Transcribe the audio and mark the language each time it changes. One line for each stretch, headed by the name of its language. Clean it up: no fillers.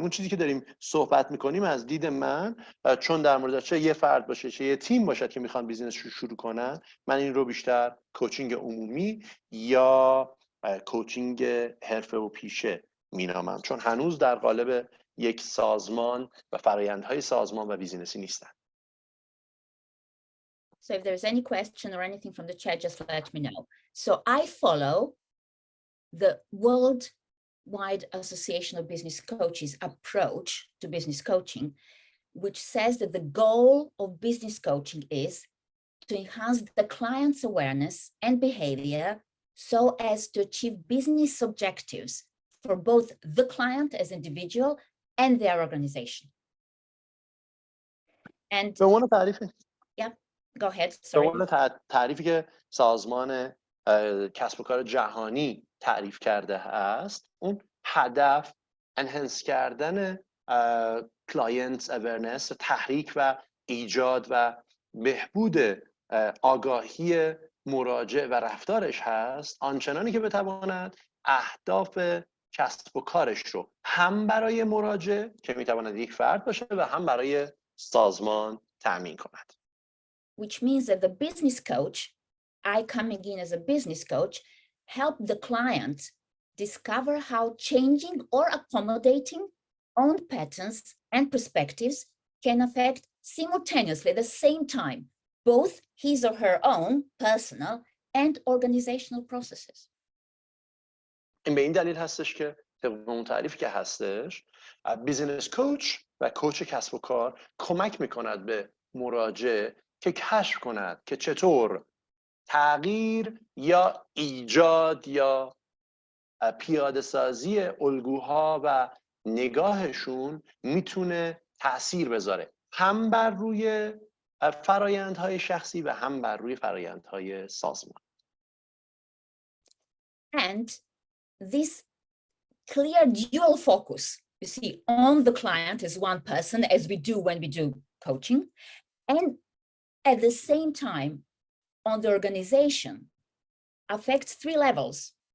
Persian: اون چیزی که داریم صحبت می کنیم از دید من، چون در مورد چه یه فرد باشه چه یه تیم باشه که میخوان بیزینس رو شروع کنن، من این رو بیشتر کوچینگ عمومی یا کوچینگ حرفه و پیشه مینامم، چون هنوز در قالب یک سازمان و فرآیندهای سازمان و بیزینسی نیستن.
English: So if there's any question or anything from the chat, just let me know. So I follow the Worldwide Association of Business Coaches approach to business coaching, which says that the goal of business coaching is to enhance the client's awareness and behavior so as to achieve business objectives for both the client as individual and their organization. And yeah, go ahead. Sorry.
Persian: به عنوان تعریفی که سازمان کسب و کار جهانی تعریف کرده است، اون هدف انهانس کردن کلاینت اورننس، تحریک و ایجاد و بهبود آگاهی مراجع و رفتارش هست، آنچنانی که بتواند اهداف کسب و کارش رو هم برای مراجع که میتواند یک فرد باشه و هم برای سازمان تأمین کند.
English: Which means that the business coach, I coming in as a business coach, help the client discover how changing or accommodating own patterns and perspectives can affect simultaneously at the same time both his or her own personal and organizational processes.
Persian: این به این دلیل هستش که طبق اون تعریفی که هستش، بیزینس کوچ و کوچ کسب و کار کمک میکند به مراجع که کشف کند که چطور تغییر یا ایجاد یا پیاده سازی الگوها و نگاهشون میتونه تأثیر بذاره هم بر روی فرایندهای شخصی و هم بر روی فرایندهای سازمان.
English: And this clear dual focus, you see, on the client as one person, as we do when we do coaching, and at the same time on the organization affects three levels.